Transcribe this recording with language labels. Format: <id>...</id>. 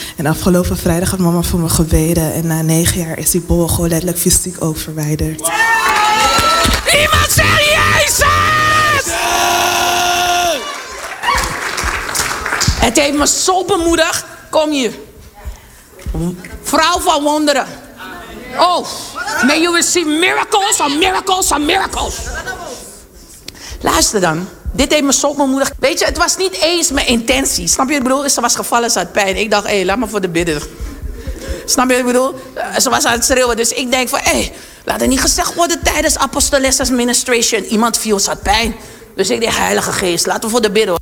<nl>En afgelopen vrijdag had mama voor me gebeden. En na 9 jaar is die bochel gewoon letterlijk fysiek ook verwijderd. Wow! Iemand zegt Jezus! Het heeft me zo bemoedigd. Kom hier. Vrouw van wonderen.</nl> <en>Oh, may you receive miracles on miracles on miracles.</en> <nl>Luister dan. Dit heeft me zo bemoedigd. Weet je, het was niet eens mijn intentie. Snap je wat ik bedoel? Ze was gevallen, ze had pijn. Ik dacht, hé, laat me voor de bidden. Snap je wat ik bedoel? Ze was aan het schreeuwen. Dus ik denk van, hé, laat het niet gezegd worden tijdens Apostolessa's ministration. Iemand viel, ze had pijn. Dus ik denk, Heilige Geest, laten we voor de bidden.</nl>